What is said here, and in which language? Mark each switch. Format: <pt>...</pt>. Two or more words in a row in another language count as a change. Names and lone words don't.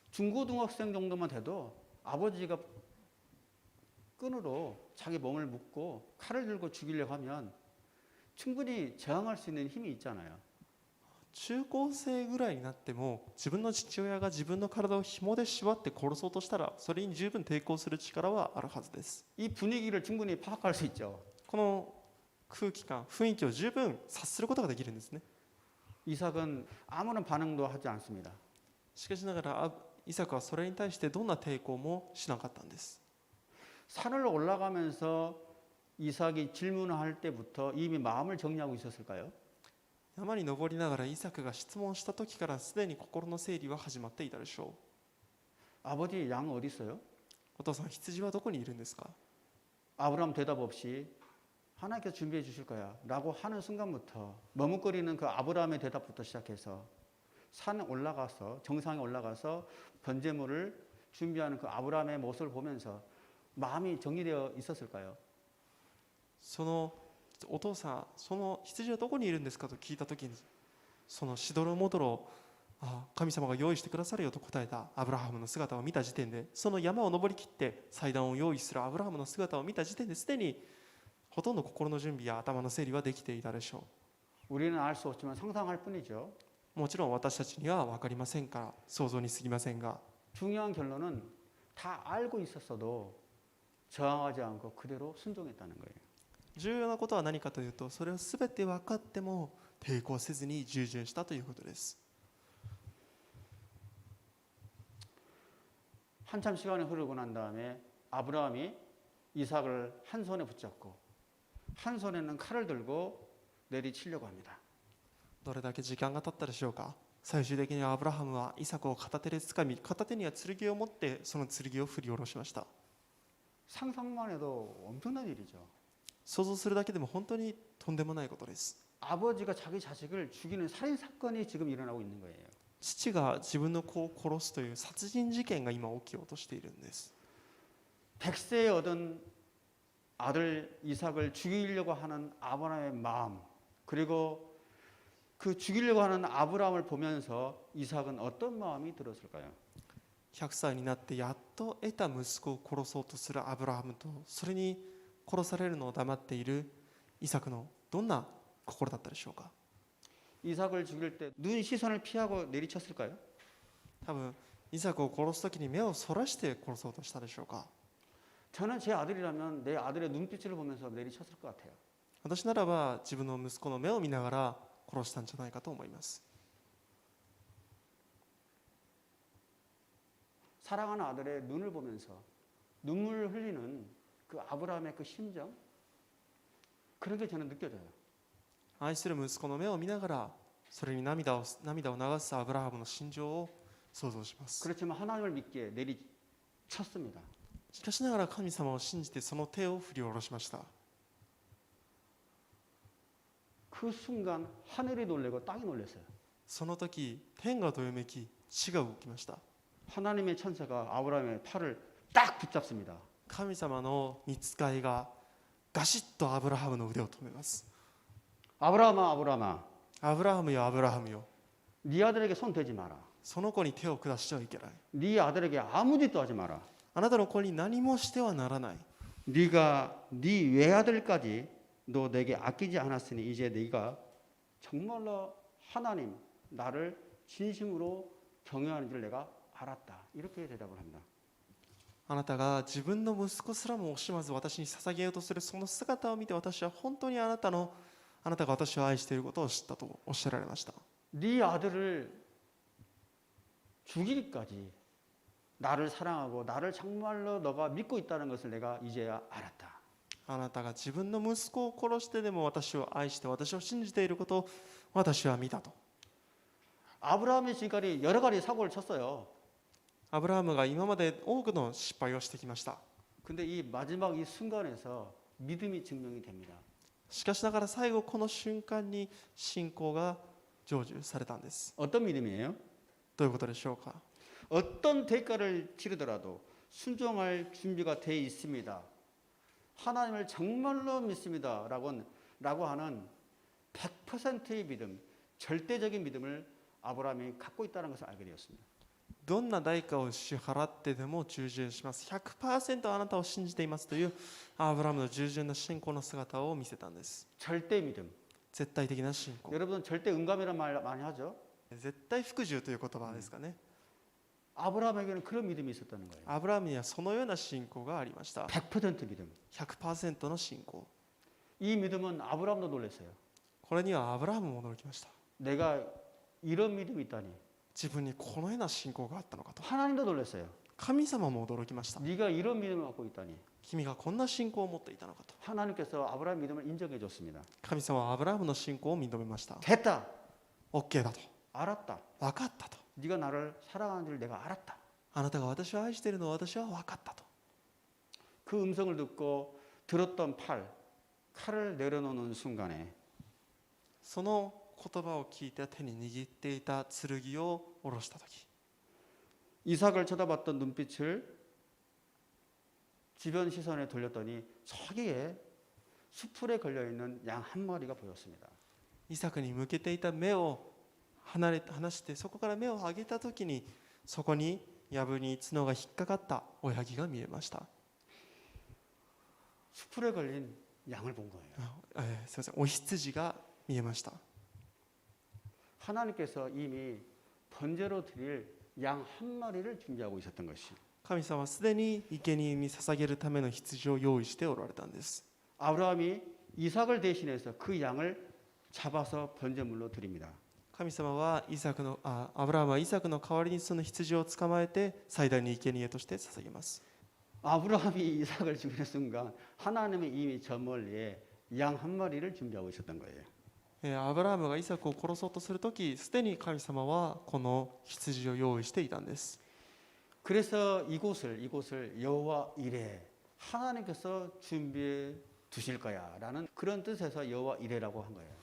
<ko>중고등학생 정도만 돼도 아버지가 끈으로 자기 몸을 묶고 칼을 들고 죽이려고 하면 충분히 저항할 수 있는 힘이 있잖아요.</ko> <ja>中高生ぐらいになっても自分の父親が自分の体を紐で縛って殺そうとしたらそれに十分抵抗する力はあるはずです。</ja> <ko>이 분위기를 충분히 파악할 수 있죠.</ko> <ja>この空気感、雰囲気を十分察することができるんですね。</ja> <ko>이삭은 아무런 반응도 하지 않습니다.</ko> <ja>しかしながらイサクはそれに対してどんな抵抗もしなかったんです。</ja> <ko>산을 올라가면서 이삭이 질문을 할 때부터 이미 마음을 정리하고 있었을까요?</ko> <ja>山に登りながらイサクが質問した時からすでに心の整理は始まっていたでしょう。</ja> <ko>아버지 양 어디 있어요?</ko> <ja>お父さん、羊はどこにいるんですか？</ja> <ko>아브라함 대답 없이 하나님께서 준비해 주실 거야 라고 하는 순간부터 머뭇거리는 그 아브라함의 대답부터 시작해서 산에 올라가서 정상에 올라가서 번제물을 준비하는 그 아브라함의 모습을 보면서 마음이 정리되어 있었을까요?</ko> <ja>そのお父さん、その羊はどこにいるんですかと聞いた時に、そのしどろもどろ神様が用意してくださるよと答えたアブラハムの姿を見た時点で、その山を登りきって祭壇を用意するアブラハムの姿を見た時点ですでにほとんど心の準備や頭の整理はできていたでしょう。</ja> <ko>우리는 알 수 없지만 상상할 뿐이죠.</ko> <ja>もちろん私たちには分かりませんから想像に過ぎませんが</ja> <ko>중요한 결론은 다 알고 있었어도 저항하지 않고 그대로 순종했다는 거예요.</ko> <ja>重要なことは何かというとそれを全て分かっても抵抗せずに従順したということです。</ja> <ko>한참 시간이 흐르고 난 다음에 아브라함이 이삭을 한 손에 붙잡고 한 손에는 칼을 들고 내리치려고 합니다.</ko> <ja>どれだけ時間が経ったでしょうか。最終的にアブラハムはイサクを片手で掴み片手には剣を持ってその剣を振り下ろしました。</ja> <ko>상상만 해도 엄청난 일이죠.</ko> <ja>想像するだけでも本当にとんでもないことです。</ja> <ko>아버지가 자기 자식을 죽이는 살인 사건이 지금 일어나고 있는 거예요.</ko> <ja>父が自分の子を殺すという殺人事件が今起きようとしているんです。</ja> <ko>백세에 얻은 아들 이삭을 죽이려고 하는 아브라함의 마음, 그리고 그 죽이려고 하는 아브라함을 보면서 이삭은 어떤 마음이 들었을까요?</ko> <ja>100 歳になってやっと得た息子を殺そうとするアブラハムとそれに殺されるのを黙っているイサクのどんな心だったでしょうか。</ja> <ko>이삭을 죽일 때 눈 시선을 피하고 내리쳤을까요?</ko> <ja>多分イサクを殺す時に目をそらして殺そうとしたでしょうか。</ja> <ko>저는 제 아들이라면 내 아들의 눈빛을 보면서 내리쳤을 것 같아요.</ko> <ja>私ならば自分の息子の目を見ながら殺したんじゃないかと思います。</ja> <ko>사랑하는 아들의 눈을 보면서 눈물을 흘리는 그 아브라함의 그 심정, 그런 게 저는 느껴져요.</ko> <ja>愛する息子の目を見ながらそれに涙を流すアブラハムの心情を想像します。</ja> <ko>그렇지만 하나님을 믿기에 내리쳤습니다.</ko> <ja>しかしながら神様を信じてその手を振り下ろしました。</ja> <ko>그 순간 하늘이 놀래고 땅이 놀랐어요.</ko> <ja>その時天がどよめき地が動きました。</ja> <ko>하나님의 천사가 아브라함의 팔을 딱 붙잡습니다.</ko> <ja>神様の御使いがガシッとアブラハムの腕を止めます。</ja> <ko>아브라함아, 아브라함아,</ko> <ja>アブラハムよアブラハムよ、</ja> <ko>네 아들에게 손 대지 마라.</ko> <ja>その子に手を下してはいけない。</ja> <ko>네 아들에게 아무 짓도 하지 마라.</ko> <ja>あなたの子に何もしてはならない。</ja> <ko>네가 네 외아들까지 너 내게 아끼지 않았으니 이제 네가 정말로 하나님 나를 진심으로 경외하는 줄 내가 알았다. 이렇게 대답을 합니다.</ko> <ja>あなたが自分の息子すらも惜しまず私に捧げようとするその姿を見て私は本当にあなたが私を愛していることを知ったとおっしゃられました。</ja> <ko>네 아들을 죽이기까지 나를 사랑하고 나를 정말로 너가 믿고 있다는 것을 내가 이제야 알았다.</ko> <ja>あなたが自分の息子を殺してでも私を愛して私を信じていることを私は見たと。</ja> <ko>아브라함이 지금까지 여러 가지 사고를 쳤어요.</ko> <ja>アブラハムが今まで多くの失敗をしてきました。</ja> <ko>근데 이 마지막 이 순간에서 믿음이 증명이 됩니다.</ko> <ja>しかしながら最後この瞬間に信仰が成就されたんです。</ja> <ko>어떤 믿음이에요?</ko> <ja>どういうことでしょうか。</ja> <ko>어떤 대가를 치르더라도 순종할 준비가 돼 있습니다. 하나님을 정말로 믿습니다. 라고 하는 100%의 믿음, 절대적인 믿음을 아브라함이 갖고 있다는 것을 알게 되었습니다.</ko> <ja>どんな代価を支払ってでも従順します。100% あなたを信じていますというアブラハムの従順な信仰の姿を見せたんです。</ja> <ko>절대 믿음.</ko> <ja>絶対的な信仰。</ja> <ko>여러분 절대 응감이라는 말 많이 하죠.</ko> <ja>絶対服従という言葉ですかね。</ja> <ko>아브라함에게는 그런 믿음이 있었다는 거예요.</ko> <ja>アブラハムにはそのような信仰がありました。</ja> <ko>100% 믿음.</ko> <ja>100% の信仰。</ja> <ko>이 믿음은 아브라함도 놀랐어요.</ko> <ja>これにはアブラハムも驚きました。</ja> <ko>내가 이런 믿음이 있다니.</ko> <ja>自分にこのような信仰があったのかと。</ja> <ko>하나님도 놀랐어요.</ko> <ja>神様も驚きました。</ja> <ko>네가 이런 믿음을 갖고 있다니.</ko> <ja>君がこんな信仰を持っていたのかと。</ja> <ko>하나님께서 아브라함 믿음을 인정해 줬습니다.</ko> <ja>神様はアブラハムの信仰を認めました。</ja> <ko>됐다.</ko> <ja>OK だと。</ja> <ko>알았다.</ko> <ja>分かったと。</ja> <ko>네가 나를 사랑하는 줄 내가 알았다.</ko> <ja>あなたが私を愛しているのを私は分かったと。</ja> <ko>그 음성을 듣고 들었던 칼을 내려놓는 순간에</ko> <ja>その言葉を聞いて手に握っていた剣を下ろした時、</ja> <ko>이삭을 쳐다봤던 눈빛을 주변 시선에 돌렸더니 저기에 수풀에 걸려있는 양 한 마리가 보였습니다.</ko> <ja>イサクに向けていた目を離してそこから目を上げた時にそこに藪に角が引っかかった親木が見えました。</ja> <ko>수풀에 걸린 양을 본 거예요.</ko> <ja>すみません、お羊が見えました。</ja> <ko>하나님께서 이미 번제로 드릴 양 한 마리를 준비하고 있었던 것이.</ko> <ja>神様はすでに生贄に捧げるための羊を用意しておられたんです。</ja> <ko>아브라함이 이삭을 대신해서 그 양을 잡아서 번제물로 드립니다.</ko> <ja>神様はアブラハムはイサクの代わりにその羊を捕まえて最大の生贄として捧げます。</ja> <ko>아브라함이 이삭을 죽이는 순간 하나님은 이미 저 멀리에 양 한 마리를 준비하고 있었던 거예요.</ko> <ja>アブラハムがイサクを殺そうとするとき、すでに神様はこの羊を用意していたんです。</ja> <ko>그래서 이곳을 여호와 이레 하나님께서 준비해 두실 거야라는 그런 뜻에서 여호와 이레라고 한 거예요.</ko>